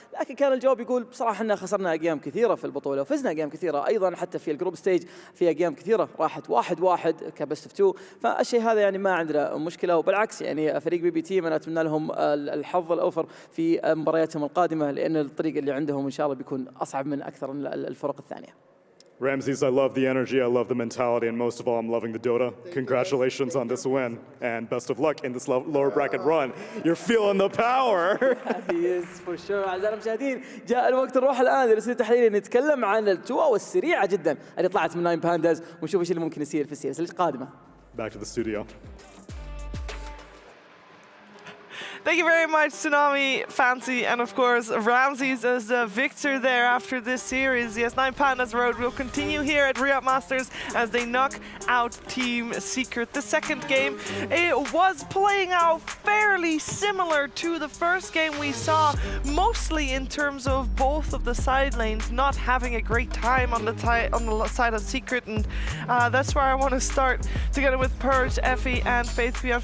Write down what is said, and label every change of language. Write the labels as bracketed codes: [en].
[ar] لكن كان الجواب يقول بصراحه احنا خسرنا اجيام كثيره في البطوله وفزنا اجيام كثيره ايضا حتى في الجروب ستيج في اجيام كثيره راحت 1-1 كبست اوف 2 فالشيء هذا يعني ما عندنا مشكله وبالعكس يعني فريق بي بي تي انا اتمنى لهم الحظ الاوفر في مبارياتهم القادمه لان الطريق اللي عندهم ان شاء الله بيكون اصعب من اكثر الفرق الثانيه. [en] Ramses, I love the energy, I love the mentality, and most of all, I'm loving the Dota. Congratulations on this win, and best of luck in this lower bracket run. You're feeling the power. Yes, for sure. [ar] أعزائنا المشاهدين جاء الوقت نروح الآن لرسالة تحليل نتكلم عن التوا السريعة جدا اللي طلعت من 9 Pandas ونشوف ايش اللي ممكن يصير في السيريز القادمة. [en] Back to the studio. Thank you very much, Tsunami, Fancy, and of course, Ramses as the victor there after this series. Yes, 9 Pandas Road will continue here at Riyadh Masters as they knock out Team Secret. The second game, it was playing out fairly similar to the first game we saw, mostly in terms of both of the side lanes not having a great time on the side of Secret, and that's where I want to start together with Purge, Effie, and Faith Beyond.